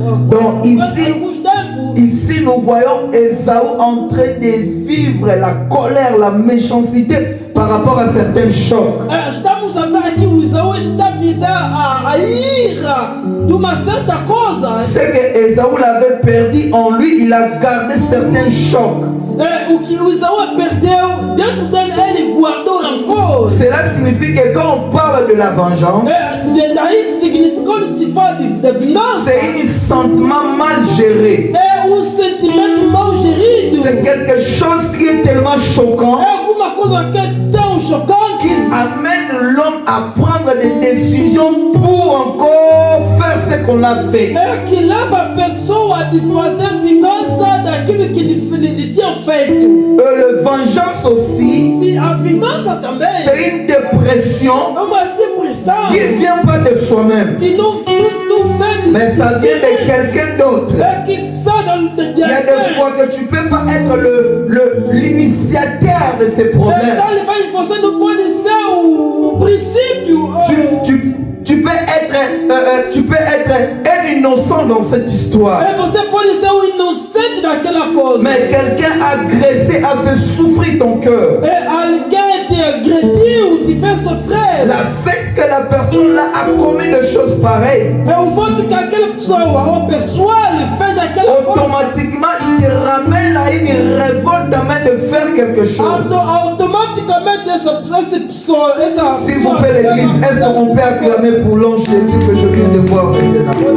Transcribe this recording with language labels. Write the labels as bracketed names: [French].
[French] Donc ici nous voyons Ésaü en train de vivre la colère, la méchanceté par rapport à certains chocs. [Portuguese] Estamos a ver aqui o Esaú está vivendo a ira de uma certa coisa. [French] Ce que Ésaü l'avait perdu en lui, il a gardé certains chocs. [Portuguese] O que o Esaú perdeu dentro dele, ele guardou rancor. [French] Cela signifie que quand on parle de la vengeance, [Portuguese] daí significa quando se fala de vingança. [French] C'est un sentiment mal géré. [Portuguese] É sentimento mal gerido. [French] C'est quelque chose qui est tellement choquant. [Portuguese] É alguma coisa que é tão chocante [French] qui amène l'homme à prendre des décisions pour encore faire ce qu'on a fait. [Portuguese] É que leva a pessoa de fazer vingança daquilo que lhe tinha feito. [French] La vengeance aussi. [Portuguese] E a vingança também. [French] C'est une dépression. [Portuguese] É uma depressão. [French] Qui ne vient pas de soi-même. [Portuguese] Que não vem de [French] mais ça vient de quelqu'un d'autre. [Portuguese] É que sai [French] il y a des fois que tu ne peux pas être l'initiateur de ces problèmes. [Portuguese] Você não pode ser o princípio. [French] Tu peux être un innocent dans cette histoire. [Portuguese] Você pode ser o inocente daquela coisa. [French] Mais quelqu'un a agressé, a fait souffrir ton cœur. [Portuguese] Alguém te agrediu, te fez sofrer. [French] La fait que la personne là a commis des choses pareilles. [Portuguese] O fato que aquela pessoa fez aquela coisa. [French] Automatiquement, il te ramène à une révolte afin de faire quelque chose. [Portuguese] Automaticamente essa pessoa. [French] S'il vous plaît l'église, est-ce qu'on peut acclamer pour l'ange de Dieu que je viens de voir maintenant?